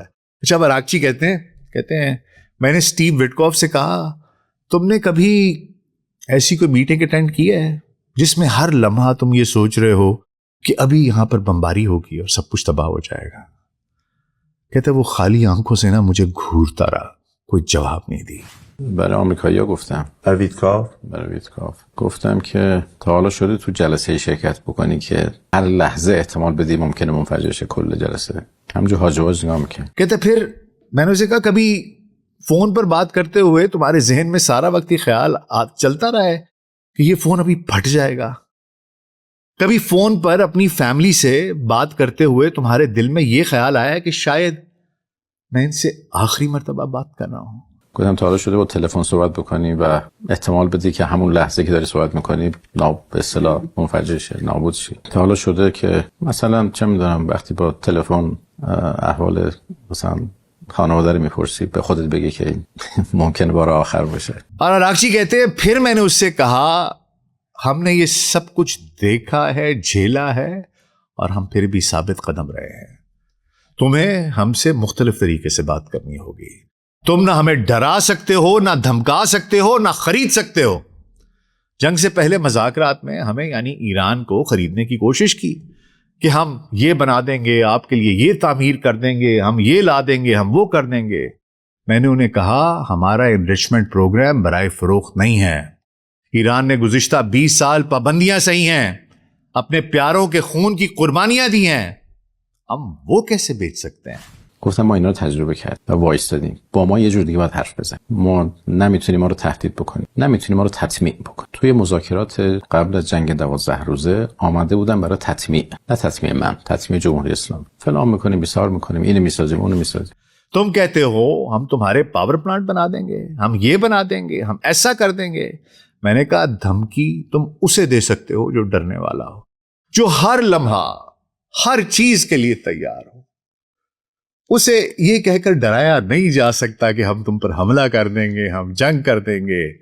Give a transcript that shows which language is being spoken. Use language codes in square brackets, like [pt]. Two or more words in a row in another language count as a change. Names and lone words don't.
[ur] اچھا، اب اراغچی کہتے ہیں میں نے اسٹیو وٹکوف سے کہا، تم نے کبھی ایسی کوئی [en] meeting attend [ur] کی ہے جس میں ہر لمحہ تم یہ سوچ رہے ہو کہ ابھی یہاں پر بمباری ہوگی اور سب کچھ تباہ ہو جائے گا؟ کہتے وہ خالی آنکھوں سے نا مجھے گھورتا رہا، کوئی جواب نہیں دی۔ [fa] برای آمریکایی‌ها گفتم. برای ویتکاف گفتم که تا حالا شده تو جلسه شرکت بکنی که هر لحظه احتمال بدی ممکنه منفجر شه کل جلسه؟ همونجا هاجواج نگاه میکنه. [ur] کہتے پھر میں نے اسے کہا کبھی فون پر بات کرتے ہوئے تمہارے ذہن میں سارا وقت یہ خیال چلتا رہا ہے کہ یہ فون ابھی پھٹ جائے گا؟ کبھی فون پر اپنی فیملی سے بات کرتے ہوئے تمہارے دل میں یہ خیال آیا کہ شاید میں ان سے آخری مرتبہ بات کر رہا ہوں؟ [fa] گفتم تا حالا شده با تلفن صحبت بکنی و احتمال بدی که همون لحظه که داری صحبت میکنی به اصطلاح منفجر شه، نابود شی؟ تا حالا شده که مثلا چه میدونم وقتی با تلفن احوال مثلا خانواده رو میپرسی به خودت بگی که ممکنه بار آخر باشه؟ [ur] اور انوراگ کہتے ہیں پھر میں نے اس سے کہا ہم نے یہ سب کچھ دیکھا ہے، جھیلا ہے، اور ہم پھر بھی ثابت قدم رہے ہیں. تمہیں ہم سے مختلف طریقے سے بات کرنی ہوگی. تم نہ ہمیں ڈرا سکتے ہو، نہ دھمکا سکتے ہو، نہ خرید سکتے ہو. جنگ سے پہلے مذاکرات میں ہمیں یعنی ایران کو خریدنے کی کوشش کی کہ ہم یہ بنا دیں گے، آپ کے لیے یہ تعمیر کر دیں گے، ہم یہ لا دیں گے، ہم وہ کر دیں گے. میں نے انہیں کہا ہمارا [en] enrichment program [ur] برائے فروخت نہیں ہے. ایران نے گزشتہ 20 سال پابندیاں سہی ہیں، اپنے پیاروں کے خون کی قربانیاں دی ہیں، ہم وہ کیسے بیچ سکتے ہیں؟ [fa] گفتم ما اینا رو تجربه کردیم و وایستادیم. با ما یه جور دیگه باید حرف بزن. ما نمیتونیم ما رو تهدید بکنیم، نمیتونیم ما رو تطمیع بکنیم. توی مذاکرات قبل از جنگ 12 روزه آماده بودن برای تطمیع، نه تطمیع من، تطمیع جمهوری اسلامی. فلان میکنیم، بیسار میکنیم، اینو میسازیم، اونو میسازیم. [ur] تم کہتے ہو ہم تمہارے [en] power plant [ur] بنا دیں گے، ہم یہ بنا دیں گے، ہم ایسا کر دیں گے. میں نے کہا دھمکی تم اسے دے سکتے ہو جو ڈرنے والا ہو، جو ہر لمحہ ہر چیز کے لیے تیار ہو. اسے یہ کہہ کر ڈرایا نہیں جا سکتا کہ ہم تم پر حملہ کر دیں گے، ہم جنگ کر دیں گے.